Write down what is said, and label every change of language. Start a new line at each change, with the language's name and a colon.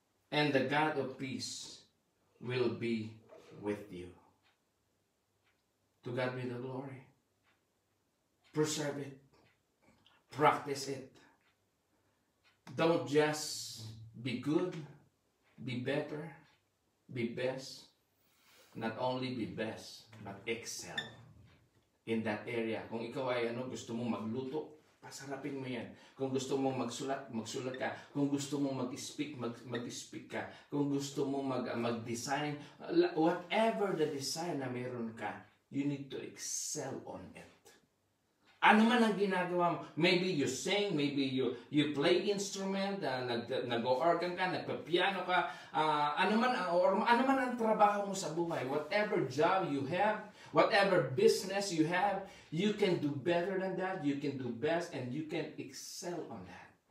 English: And the God of peace will be with you. To God be the glory. Preserve it. Practice it. Don't just be good, be better, be best. not only be best, but excel in that area.
Filipino: Kung ikaw ay gusto mo magluto, pasarapin mo yan. Kung gusto mo magsulat, magsulat ka. Kung gusto mo mag-speak, mag-speak ka. Kung gusto mo mag-design,
English: whatever the design na meron ka, you need to excel on it.
Filipino: Ano man ang ginagawa mo,
English: maybe you sing, maybe you play instrument,
Filipino: nag-organ ka, nagpa-piano ka, ano man ang trabaho mo sa buhay,
English: whatever job you have, whatever business you have, you can do better than that, you can do best, and you can excel on that.